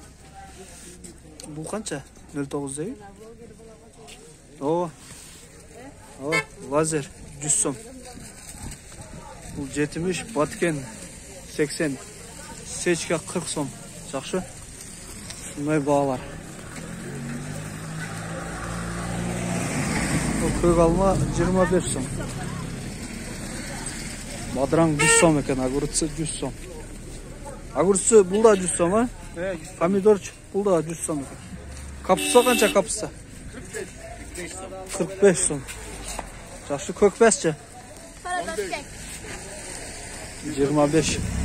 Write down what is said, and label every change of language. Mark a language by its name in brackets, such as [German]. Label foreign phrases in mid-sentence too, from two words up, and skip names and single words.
[Kazakh] Бұл қанша? 0,9 дейді. О, лазер 100 сом. Бұл 70, баткен 80, сечка 40 сом. Жақсы. Шындай бағалар. Бұл көк алма 25 сом. Бадыраң 100 сом екен, огурцы 100 сом. Огурцы бұл да 100 сом, а? Помидорчик бұл да 100 сом екен. Капуста қанша капуста? 45 сом. Жақсы, көкбәсші? 25.